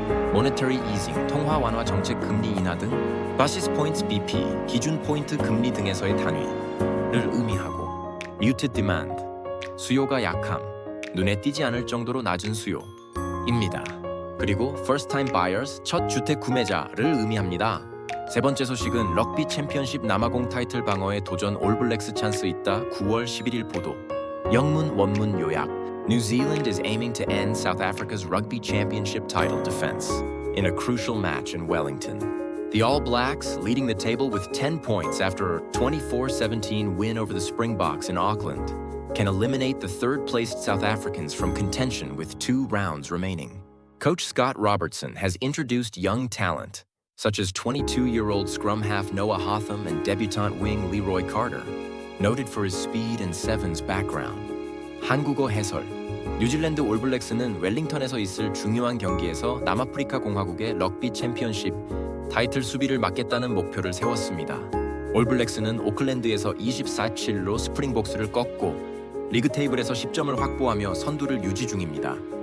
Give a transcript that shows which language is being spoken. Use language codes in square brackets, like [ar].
[ko] Monetary easing, 통화 완화 정책 금리 인하 등 basis points BP, 기준 포인트 금리 등에서의 단위를 의미하고, muted demand, 수요가 약함, 눈에 띄지 않을 정도로 낮은 수요입니다. 그리고 first time buyers, 첫 주택 구매자를 의미합니다. 세 번째 소식은 럭비 챔피언십 남아공 타이틀 방어에 도전 올블랙스 찬스 있다. 9월 11일 보도. 영문 원문 요약. [en] New Zealand is aiming to end South Africa's Rugby Championship title defense in a crucial match in Wellington. The All Blacks, leading the table with 10 points after a 24-17 win over the Springboks in Auckland, can eliminate the third-placed South Africans from contention with 2 rounds remaining. Coach Scott Robertson has introduced young talent, such as 22-year-old scrum half Noah Hotham and debutante wing Leroy Carter, noted for his speed and sevens background. [ko] 한국어 해설. 뉴질랜드 올블랙스는 웰링턴에서 있을 중요한 경기에서 남아프리카 공화국의 럭비 챔피언십 타이틀 수비를 맡겠다는 목표를 세웠습니다. 올블랙스는 오클랜드에서 24-7로 스프링복스를 꺾고 리그 테이블에서 10점을 확보하며 선두를 유지 중입니다.